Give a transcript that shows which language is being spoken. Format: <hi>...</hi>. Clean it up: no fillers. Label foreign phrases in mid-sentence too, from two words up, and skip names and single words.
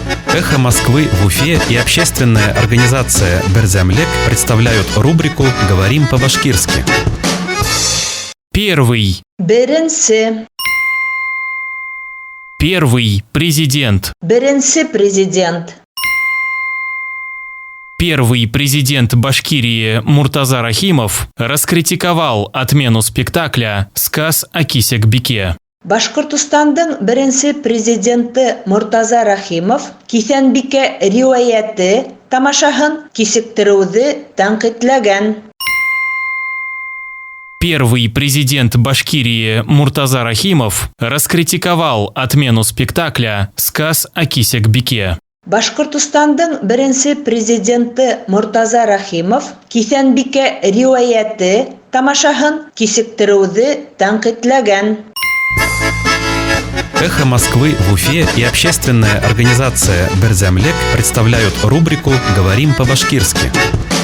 <ru>«Эхо Москвы» в Уфе и общественная организация «Берзямлек» представляют рубрику «Говорим по-башкирски». Первый.</ru> <ba>Беренсе.</ba> <ru>Первый президент.</ru> <ba>Беренсе президент.</ba> <ru>Первый президент Башкирии Муртаза Рахимов раскритиковал отмену спектакля «Сказ о Кисекбике».</ru> <ba>Башкортостандың беренсе президенты Муртаза Рахимов Кисенбике риwayati тамашаһын кисектиреүҙе тәнҡитләгән.</ba> <ru>Первый президент Башкирии Муртаза Рахимов раскритиковал отмену спектакля «Сказ о Кисекбике».</ru> <ba>Башкортостандың беренсе президенты Муртаза Рахимов Кисенбике риwayati тамашаһын кисектиреүҙе тәнҡитләгән.</ba> <ru>«Эхо Москвы» в Уфе и общественная организация «Берзямлек» представляют рубрику «Говорим по-башкирски».</ru>